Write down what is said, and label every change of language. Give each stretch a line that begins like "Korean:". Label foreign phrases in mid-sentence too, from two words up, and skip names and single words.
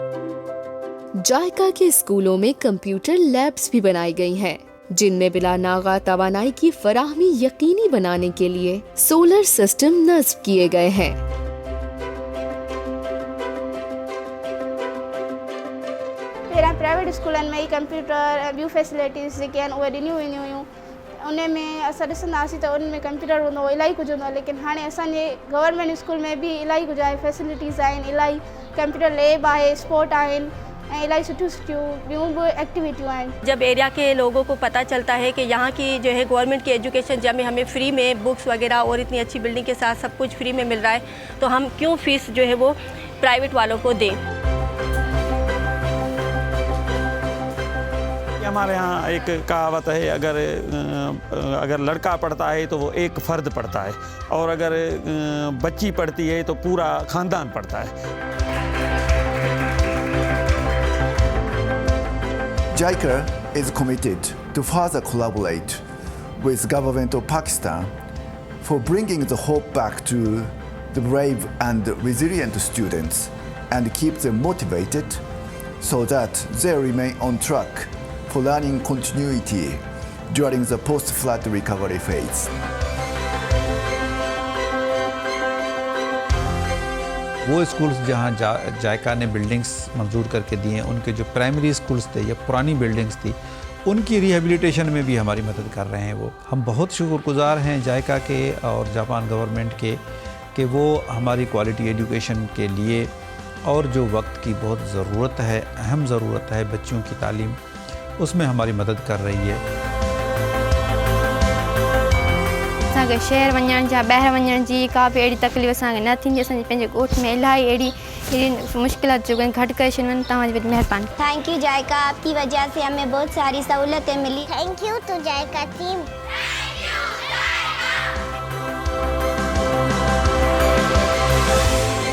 Urdu: جائیکا کے اسکولوں میں
English: computer labs
Urdu: بھی بنائی گئی ہیں، جن میں بلا ناغہ توانائی کی فراہمی یقینی بنانے کے لیے
English: solar system
Urdu: نصب کیے گئے ہیں.
Sindhi: प्राइवेट स्कूलनि में कंप्यूटर ऐं ॿियूं फैसिलिटीज़ जेके आहिनि उहे ॾिनियूं वेंदियूं हुयूं। उन में असां ॾिसंदा हुआसीं त उन में कंप्यूटर हूंदो हुओ, इलाही कुझु हूंदो आहे, लेकिन हाणे असांजे गवर्नमेंट स्कूल में भी इलाही कुझु आहे, फैसिलिटीज़ आहिनि, इलाही
English: computer lab
Sindhi: आहे, स्पोर्ट आहिनि ऐं इलाही सुठियूं ॿियूं भी एक्टिविटियूं आहिनि।
Urdu: جب ایریا کے لوگوں کو پتا چلتا ہے کہ یہاں کی جو ہے گورنمنٹ کی ایجوکیشن جب ہمیں فری میں بکس وغیرہ اور اتنی اچھی بلڈنگ کے ساتھ سب کچھ فری میں مل رہا ہے، تو ہم کیوں فیس جو ہے وہ پرائیویٹ والوں کو دیں. ہمارے یہاں ایک کہاوت ہے، اگر لڑکا پڑھتا ہے تو وہ ایک فرد پڑھتا ہے اور اگر بچی پڑھتی ہے تو پورا خاندان پڑھتا ہے.
English: JICA is committed to further collaborate with government of Pakistan for bringing the hope back to the brave and resilient students and keep them motivated so that they remain on track for learning continuity during the post-flood recovery phase.
Urdu: وہ اسکولز جہاں جائیکا نے بلڈنگز منظور کرکے دیے ہیں، ان کے جو
English: primary schools
Urdu: تھے یا پرانی بلڈنگز تھی، ان کی ری ہیبلیٹیشن میں بھی ہماری مدد کر رہے ہیں. وہ ہم بہت شکرگزار ہیں جائیکا کے اور جاپان گورنمنٹ کے کہ وہ ہماری
English: quality education
Urdu: کے لیے اور جو وقت کی بہت ضرورت ہے، اہم ضرورت ہے بچوں کی تعلیم، اس میں ہماری مدد کر رہی ہے.
Sindhi: असांखे शहर वञण जा ॿाहिरि वञण जी का बि अहिड़ी तकलीफ़ असांखे न थींदी। असांजे पंहिंजे ॻोठ में इलाही अहिड़ी मुश्किलात जो घटि करे छॾियूं। तव्हांजी वॾी महिरबानी।
English: thank you
Urdu: جائیکا، آپ کی وجہ سے ہمیں بہت ساری سہولتیں ملی.
English: Thank you to JICA team.